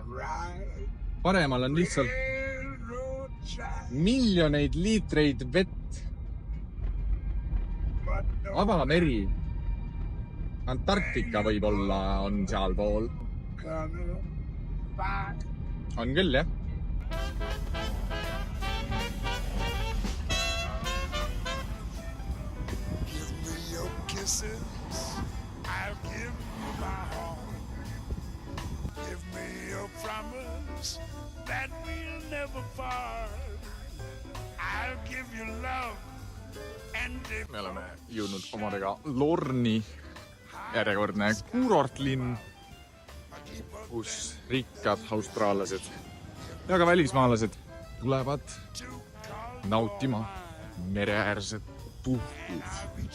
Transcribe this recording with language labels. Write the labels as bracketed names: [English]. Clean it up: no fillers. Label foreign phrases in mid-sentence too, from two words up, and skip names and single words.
[Estonian] Paremal on lihtsalt miljoneid liitreid vett. Avameri. Antarktika võib-olla on seal pool. On küll, jah. [English] I'll give you my heart. Give me your promise that we'll never part. I'll give you love and [Estonian] me oleme jõudnud omadega Lorni, järjekordne kuurortlinn, kus rikkad austraallased ja ka välismaalased tulevad nautima mereäärset puhkust.